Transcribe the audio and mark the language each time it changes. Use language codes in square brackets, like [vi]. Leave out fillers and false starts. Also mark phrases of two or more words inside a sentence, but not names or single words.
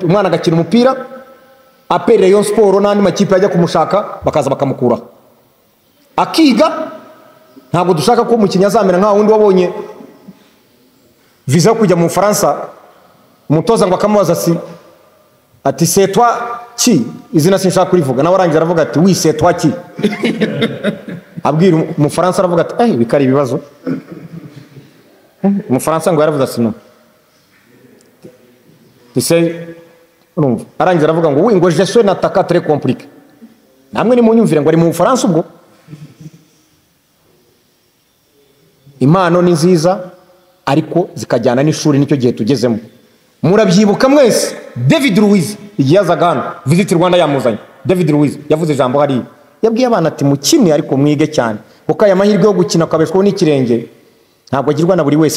[rw] Umwana agakina umupira APR Rayon Sport n'andi makipe yajya kumushaka bakaza bakamukura akiga. Ntabwo dushaka ko umukinnyi azamera nka wundi wabonye visa kujya mu Faransa, umutoza ngo akamubaza ati [fr] c'est toi qui, [rw] izina sinshaka kurivuga, nawe arangiza aravuga ati [fr] oui c'est toi qui. [rw] Abwira mu Faransa aravuga ati bikari ibibazo. Mu Faransa ngo yaravuze ati no, urumva arangiza aravuga ngo ngo [fr] je suis n'attaquant très compliqué. [rw] Namwe ni munyumvire ngo ari mu Faransa ubwo. Impano ni nziza ariko zikajyana n'ishuri, nicyo gihe tugezemo. Murabyibuka mwese David Luiz igiyazagana visit Rwanda yamuzanye. David Luiz yavuze ijambo hari yabwiye abana ati mukine ariko mwige cyane kuko aya mahirwe yo gukina akabeshwaho n'ikirenge ntabwo agirwa na buri wese.